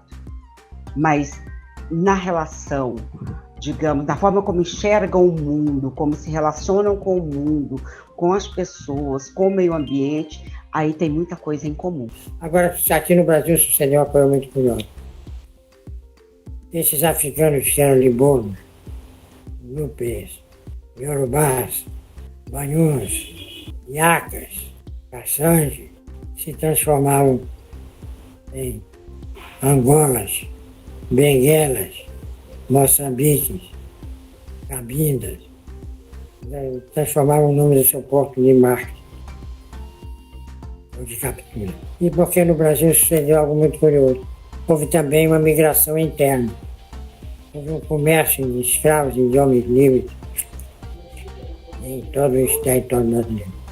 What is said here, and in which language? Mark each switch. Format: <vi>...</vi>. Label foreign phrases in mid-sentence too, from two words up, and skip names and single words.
<pt>Mas na relação, digamos, na forma como enxergam o mundo, como se relacionam com o mundo, com as pessoas, com o meio ambiente, aí tem muita coisa em comum. Agora, aqui no Brasil sucedeu uma coisa muito curiosa. Esses africanos que eram libonos, nupês, iorubás, banhus, iacas, caçange, se transformavam em angolas, benguelas, moçambiques, cabindas, transformavam o nome do seu porto de marketing ou de captura. E porque no Brasil sucedeu algo muito curioso. Houve também uma migração interna. Houve um comércio de escravos e de homens livres em todo o território brasileiro.</pt>